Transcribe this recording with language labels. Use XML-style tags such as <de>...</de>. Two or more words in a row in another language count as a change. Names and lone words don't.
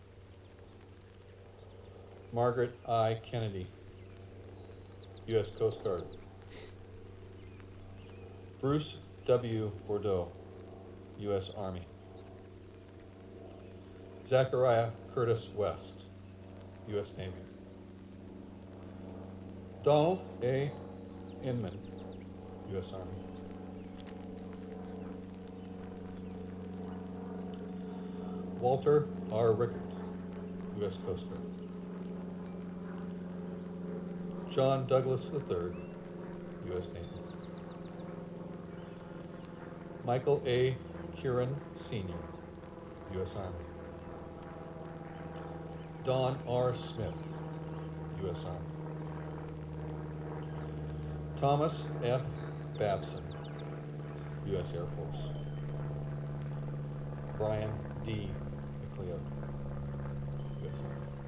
<en>Margaret I. Kennedy, U.S. Coast Guard. Bruce W. Bordeaux, U.S. Army. Zachariah Curtis West, U.S. Navy. Donald A. Inman, U.S. Army. Walter R. Rickert, U.S. Coast Guard. John Douglas III, U.S. Navy. Michael A. Kieran Sr., U.S. Army. Don R. Smith, U.S. Army. Thomas F. Babson, U.S. Air Force. Brian D. McLeod, U.S. Army.</en>